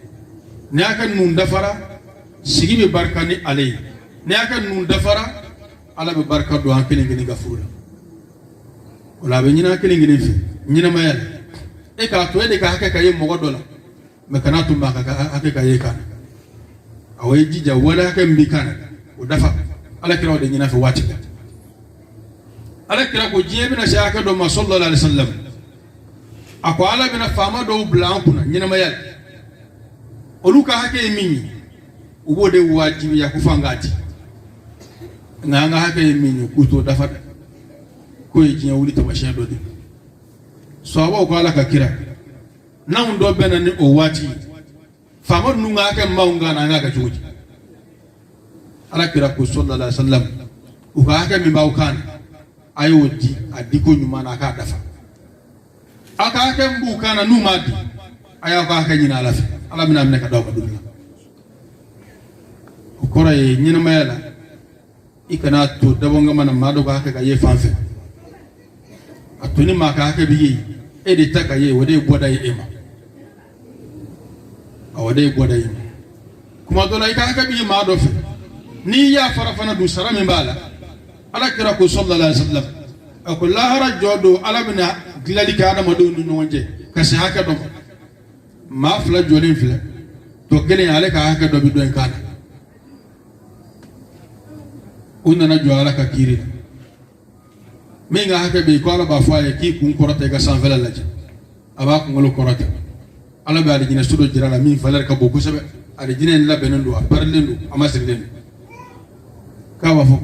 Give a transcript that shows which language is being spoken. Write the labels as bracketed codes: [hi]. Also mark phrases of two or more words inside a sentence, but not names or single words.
[bm] ni hakɛ ninnu dafara sigi bɛ barika ni ale ye ni hakɛ ninnu dafara ala bɛ barika don an kelen kelen ka furu la o la a bɛ ɲini an kelen kelen fɛ ɲɛnamaya la e k'a to e de ka hakɛ ka ye mɔgɔ dɔ la mɛ kana tun b'a ka hakɛ ka ye kan na awɔ ye jija wale hakɛ min b'i kan na o dafa ala kira o de ɲin'a fɛ waati la ala kira ko diɲɛ bɛna se hakɛ dɔ ma [ar] صلى الله عليه وسلم [bm] a ko ala bɛna faama dɔw bila an kunna ɲɛnamaya la olu ka hakɛ ye min ye u b'o de wajibiya ko fɔ an k'a di nka an ka hakɛ ye min ye k'u t'o dafa dɛ k'o ye diɲɛ wuli taamasiyɛn dɔ de sahabaw ko ala ka kira n'anw dɔ bɛna ni o waati ye faama ninnu ka hakɛ min b'anw kan na an k'a kɛ cogo di ala kira ko [ar] صلى الله عليه وسلم [bm] u ka hakɛ min b'aw kan na a y'o di a diko ɲuman na a k'a dafa a ka hakɛ min b'u kan na n'u m'a di a y'aw ka hakɛ ɲini ala fɛ ala bɛna minɛ ka d'aw ma don min na o kɔrɔ ye ɲɛnamaya la i kana to dabɔngama na maa dɔ ka hakɛ ka ye fan fɛ a to ni maa ka hakɛ bɛ ye e de ta ka ye o de ye bɔda ye e ma o de ye bɔda ye ma kuma dɔ la i ka hakɛ bɛ ye maa dɔ fɛ n'i y'a fara fana dun sara min b'a la ala kira ko [ar] صلى الله عليه وسلم [bm] a ko lahara jɔ don ala bɛna dilali kɛ adamadenw ni ɲɔgɔn cɛ ka se hakɛ dɔ ma maa fila jɔlen filɛ tɔ kelen ale ka hakɛ dɔ bɛ dɔ in kan na u nana jɔ ala ka kiiri la min ka hakɛ bɛ yen ko ala b'a fɔ a ye k'i kun kɔrɔta i ka sanfɛla lajɛ a b'a kunkolo kɔrɔta ala bɛ alijinɛ so dɔ jira la min valeur ka bon kosɛbɛ alijinɛ in labɛnnen don a parilen don a ma sirilen don k'a b'a fɔ